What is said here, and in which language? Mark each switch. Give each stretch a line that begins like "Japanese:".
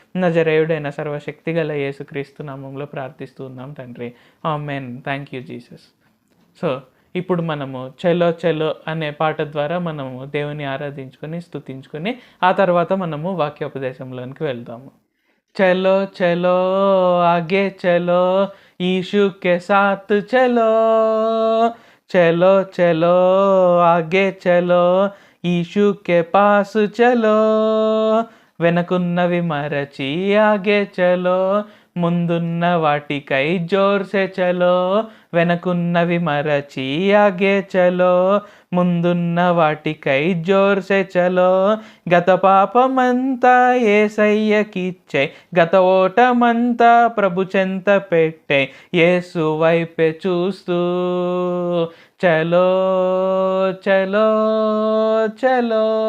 Telugu: నజరేయుడైన సర్వశక్తిగల యేసుక్రీస్తు నామములో ప్రార్థిస్తూ ఉన్నాం తండ్రి. ఆమేన్.
English: Thank you Jesus.
Telugu: సో, ఇప్పుడు మనము 'చలో చలో' అనే పాట ద్వారా మనము దేవుని ఆరాధించుకొని, స్తుతించుకొని, ఆ తర్వాత మనము వాక్యోపదేశంలోనికి వెళ్దాము.
Hindi: चलो चलो आगे चलो, यीशु के साथ चलो. चलो चलो आगे चलो, यीशु के पास चलो.
Telugu: వెనకున్నవి మరచి
Hindi: ఆగే చలో,
Telugu: ముందున్న వాటికై
Hindi: జోర్సే చలో.
Telugu: వెనకున్నవి మరచి
Hindi: ఆగే చలో,
Telugu: ముందున్న వాటికై
Hindi: జోర్సే చలో.
Telugu: గత పాపమంతా యేసయ్యకిచ్చే, గత ఓటమంతా ప్రభు చెంత పెట్టే, యేసు వైపే చూస్తూ
Hindi: చలో చలో చలో.